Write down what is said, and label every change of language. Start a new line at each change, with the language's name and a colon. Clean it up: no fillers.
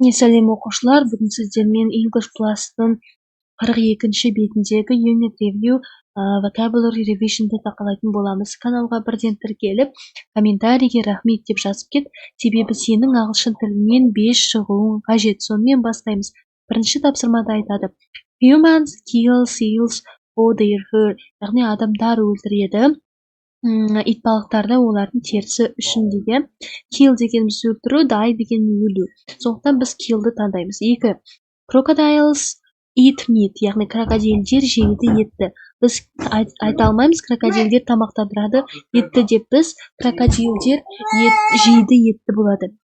Kazakh: Сәлем оқушылар, бүгін сіздермен English Plus-тың 42-ші бетіндегі Unit Review Vocabulary Revision-ды тақылайтын боламыз. Каналға бірден тіркеліп, комментарийге рахмет деп жазып кет, себебі сенің ағылшын тілінен 5 шығуың қажет. Сонымен бастаймыз. Бірінші тапсырмада айтады.
English: Humans kill seals for their fur.
Kazakh: Яғни адамдар өлтіреді итбалықтарды олардың терісі үшін деген. Kill дегеніміз өлтіру, die деген өлу. Сондықтан біз kill'ды таңдаймыз. 2.
English: Crocodiles eat meat,
Kazakh: яғни крокодилдер жейді етті. Біз айта алмаймыз, крокодилдер тамақтандырады етті деп, біз крокодилдер жейді етті болады.